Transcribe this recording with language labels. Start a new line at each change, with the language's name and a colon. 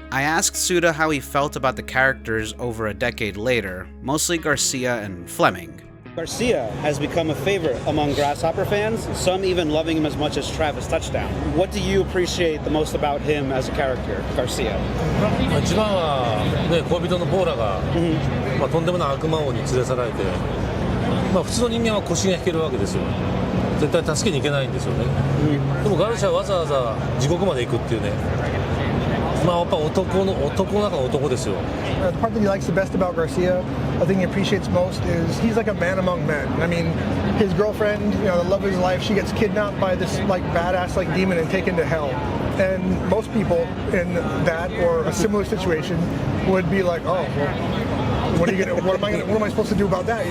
English: I asked Suda how he felt about the characters over a decade later, mostly Garcia and Fleming. Garcia has become a favorite among Grasshopper fans, some even loving him as much as Travis Touchdown. What do you appreciate the most about him as a character, Garcia?
Japanese: 一番は、ね、恋人のポーラが、とんでもない悪魔王に連れ去られて、普通の人間は腰が引けるわけですよ。絶対助けに行けないんですよね。でもガルシアはわざわざ地獄まで行くっていうね。やっぱ男の中の男ですよ。
English: The part that he likes the best about Garcia, the thing he appreciates most is he's like a man among men. I mean, his girlfriend, the love of his life, she gets kidnapped by this like badass like demon and taken to hell. And most people in that or a similar situation would be like, oh, well, what am I supposed to do about that?